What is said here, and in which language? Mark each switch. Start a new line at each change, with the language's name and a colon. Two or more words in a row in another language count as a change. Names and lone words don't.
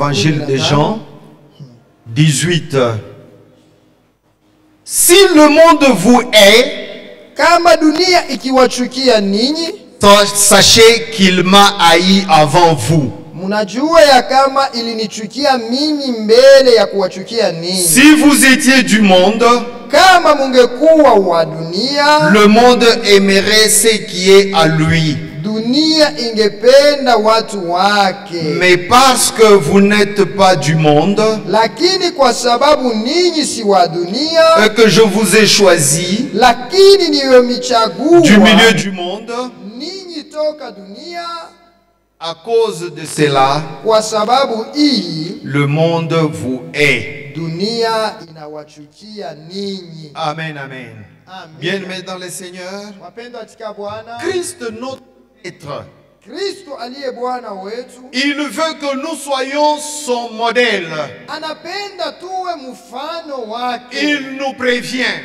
French: l'évangile de 15. Jean 18. Si le monde vous hait,
Swahili: Kama dunia ikiwachukia ninyi,
French: sachez qu'il m'a haï avant vous.
Swahili: mnajua ya kama ilinichukia mimi mbele ya kuwachukia ninyi.
French: Si vous étiez du monde,
Swahili: Kama mungekuwa wa dunia,
French: le monde aimerait ce qui est à lui.
Swahili: dunia ingependa watu wake.
French: Mais parce que vous n'êtes pas du monde
Swahili: Lakini kwa sababu ninyi si wa dunia,
French: et que je vous ai choisi
Swahili: lakini niwe michagua
French: du milieu du monde,
Swahili: ninyi toka dunia,
French: à cause de cela,
Swahili: kwa sababu hii
French: le monde vous hait.
Swahili: dunia inawachukia ninyi.
French: Amen, amen.
Swahili: Amen.
French: Bien-aimés dans le Seigneur,
Swahili: Wapendwa katika Bwana,
French: Christ notre maître,
Swahili: Kristo aliye Bwana wetu
French: il veut que nous soyons son modèle.
Swahili: anapenda tuwe mfano wake.
French: Il nous prévient